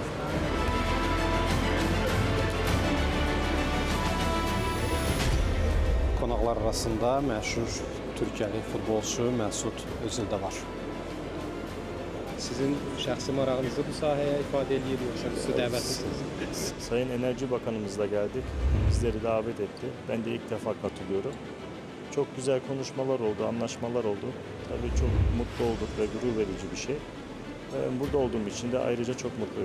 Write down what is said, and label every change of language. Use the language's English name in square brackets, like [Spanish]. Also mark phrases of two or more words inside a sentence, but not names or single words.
[Azerbaijani] Qonaqlar arasında məşhur Türkiyəli futbolçu Məsud Özil də var. Sizin şəxsi marağınızı bu sahəyə ifadə edir, yoxsa sizi dəvətlisiniz? [Turkish] Sayın Enerji Bakanımızla geldik. Bizleri davet etti. Ben de ilk defa katılıyorum. Çok güzel konuşmalar oldu, anlaşmalar oldu. Tabii çok mutlu olduk ve gurur verici bir şey. Burada olduğum için de ayrıca çok mutluyum.